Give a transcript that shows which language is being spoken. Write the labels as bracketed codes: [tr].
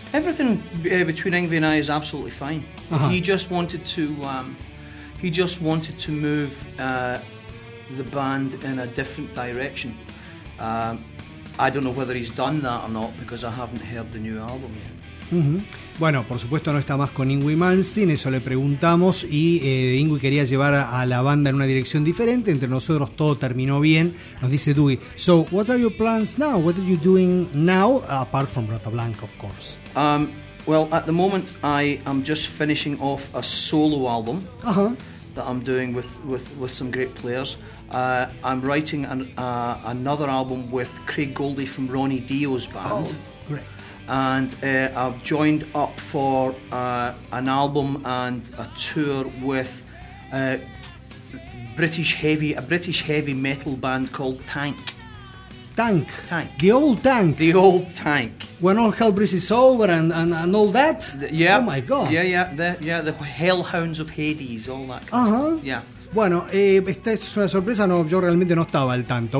[en] Everything between Ingrid and I is absolutely fine. Uh-huh. He just wanted to move the band in a different direction. I don't know whether he's done that or not because I haven't heard the new album yet. [es] Bueno, por supuesto no está más con Yngwie Malmsteen, eso le preguntamos, y Yngwie quería llevar a la banda en una dirección diferente. Entre nosotros todo terminó bien, nos dice Dewey. [en] So, what are your plans now? What are you doing now, apart from Rata Blanca, of course? Well, at the moment I am just finishing off a solo album that I'm doing with some great players. I'm writing another album with Craig Goldie from Ronnie Dio's band. Oh, great. And I've joined up for an album and a tour with a British heavy metal band called Tank. Tank. Tank. The old Tank. The old Tank. When all hell breaks over and all that. Yeah. Oh my God. Yeah, the Hellhounds of Hades, all that. Kind of stuff. Yeah. [es] Bueno, esta es una sorpresa, no, yo realmente no estaba al tanto.